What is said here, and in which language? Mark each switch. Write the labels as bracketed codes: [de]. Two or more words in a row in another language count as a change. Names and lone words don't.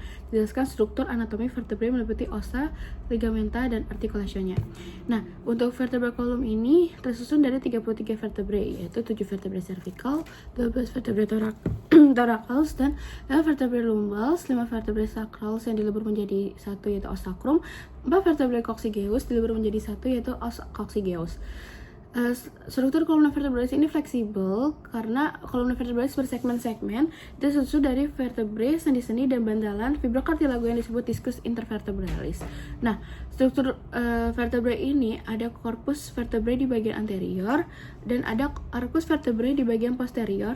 [id] Jelaskan struktur anatomi vertebrae meliputi osa, ligamenta, dan artikulasionya. Nah, untuk vertebra kolum ini tersusun dari 33 vertebrae, yaitu 7 vertebrae cervical, 12 vertebrae thorax dan 5 vertebrae lumbals, 5 vertebrae sacrals yang dilebur menjadi 1 yaitu [la] os sacrum, [id] 4 vertebrae coccygeus dilebur menjadi 1 yaitu [la] os coccygeus. [id] Struktur [la] kolumna vertebralis [id] ini fleksibel karena [la] kolumna vertebralis [id] bersegmen-segmen tersusun dari vertebrae, sendi-sendi, dan bantalan fibrokartilago yang disebut [la] diskus intervertebralis. [id] Nah, struktur vertebrae ini ada [la] korpus vertebrae [id] di bagian anterior dan ada [la] arcus vertebrae [id] di bagian posterior.